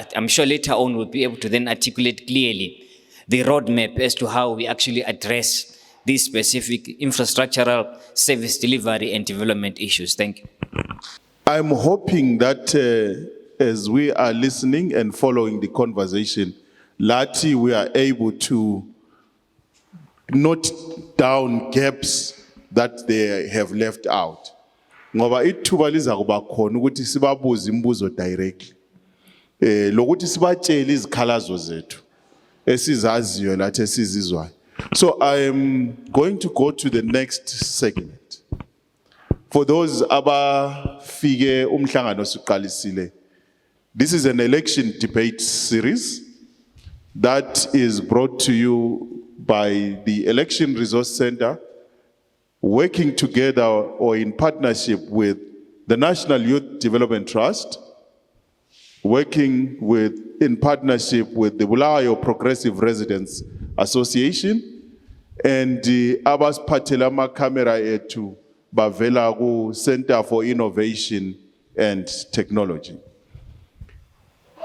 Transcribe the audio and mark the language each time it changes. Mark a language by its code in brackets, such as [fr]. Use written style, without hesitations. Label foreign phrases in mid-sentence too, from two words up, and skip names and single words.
[en] I'm sure later on we'll be able to then articulate clearly the roadmap as to how we actually address these specific infrastructural service delivery and development issues. Thank you. I'm hoping that as we are listening and following the conversation, Lati, we are able to note down gaps that they have left out. [nd] Ngoba ithuba liza kuba khona ukuthi sibabuze imibuzo directly. Lokuthi sibatshele izikhalazo zethu esizaziyo nathi esizizwayo. [en] So I am going to go to the next segment. For those [nd] abafike umhlangano siqalisile, [en] this is an election debate series that is brought to you by the Election Resource Center, working together or in partnership with the National Youth Development Trust, working in partnership with the Bulawayo Progressive Residents Association, and the Abbas Patelama Camera Etu Bavela Center for Innovation and Technology.